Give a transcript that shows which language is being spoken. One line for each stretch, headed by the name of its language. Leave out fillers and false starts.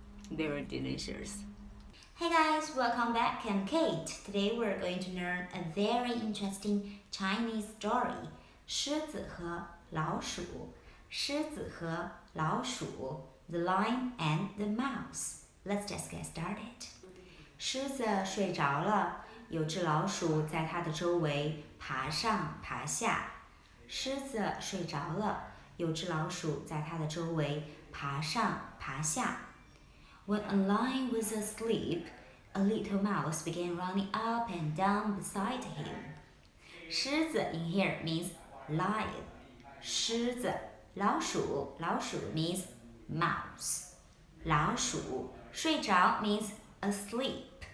English: very delicious. Hey guys, welcome back. I'm Kate. Today we're going to learn a very interesting Chinese story. 狮子和老鼠，狮子和老鼠 The Lion and the Mouse. Let's just get started.
Chinese: 狮子睡着了，有只老鼠在它的周围爬上爬下。狮子睡着了，有只老鼠在它的周围爬上爬下。
English: When a lion was asleep, a little mouse began running up and down beside him. 狮子 in here means lion. 狮子，老鼠 means mouse. 老鼠，睡着 means asleep.